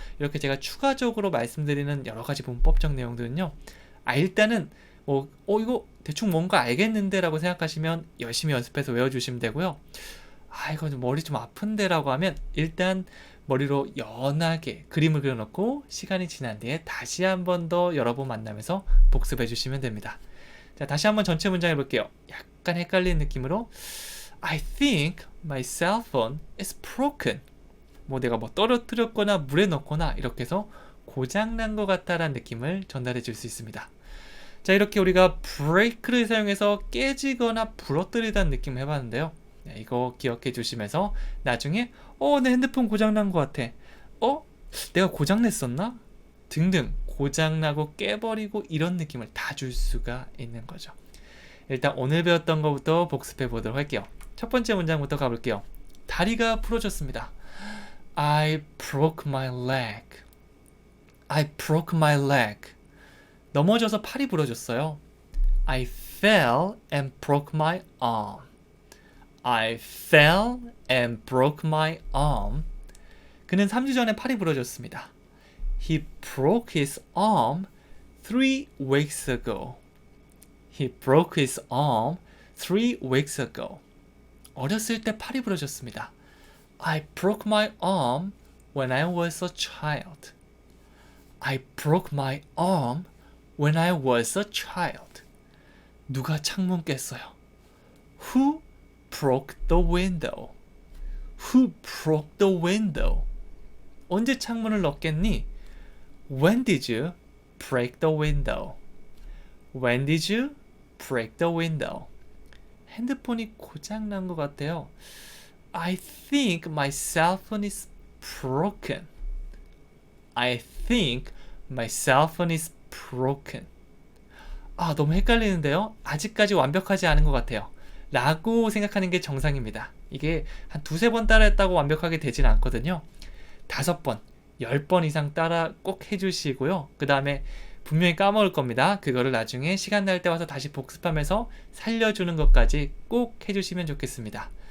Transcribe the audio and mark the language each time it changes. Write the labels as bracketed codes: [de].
[ko] 이렇게 제가 추가적으로 말씀드리는 여러 가지 문법적 내용들은요, 일단은 이거 대충 뭔가 알겠는데 라고 생각하시면 열심히 연습해서 외워주시면 되고요. 이거 머리 좀 아픈데 라고 하면 일단 머리로 연하게 그림을 그려놓고 시간이 지난 뒤에 다시 한 번 더 여러 번 만나면서 복습해 주시면 됩니다. 자, 다시 한번 전체 문장 해볼게요. 약간 헷갈리는 느낌으로 [en] I think my cell phone is broken. [ko] 내가 떨어뜨렸거나 물에 넣거나 이렇게 해서 고장난 것 같다라는 느낌을 전달해 줄 수 있습니다. 자, 이렇게 우리가 break를 사용해서 깨지거나 부러뜨리다는 느낌을 해봤는데요. 이거 기억해 주시면서 나중에 내 핸드폰 고장난 것 같아. 내가 고장냈었나? 등등 고장나고 깨버리고 이런 느낌을 다 줄 수가 있는 거죠. 일단 오늘 배웠던 것부터 복습해 보도록 할게요. 첫 번째 문장부터 가볼게요. 다리가 부러졌습니다. [en] I broke my leg. I broke my leg. [ko] 넘어져서 팔이 부러졌어요. [en] I fell and broke my arm. I fell and broke my arm. [ko] 그는 3주 전에 팔이 부러졌습니다. [en] He broke his arm 3 weeks ago. He broke his arm 3 weeks ago. [ko] 어렸을 때 팔이 부러졌습니다. [en] I broke my arm when I was a child. I broke my arm when I was a child. [ko] 누가 창문 깼어요? [en] Who broke the window? Who broke the window? [ko] 언제 창문을 넣겠니? [en] When did you break the window? When did you break the window? [ko] 핸드폰이 고장난 것 같아요. [en] I think my cell phone is broken. I think my cell phone is broken. [ko] 너무 헷갈리는데요. 아직까지 완벽하지 않은 것 같아요. 라고 생각하는 게 정상입니다. 이게 한 2-3번 따라했다고 완벽하게 되진 않거든요. 5번, 10번 이상 따라 꼭 해주시고요. 그 다음에 분명히 까먹을 겁니다. 그거를 나중에 시간 날 때 와서 다시 복습하면서 살려주는 것까지 꼭 해주시면 좋겠습니다.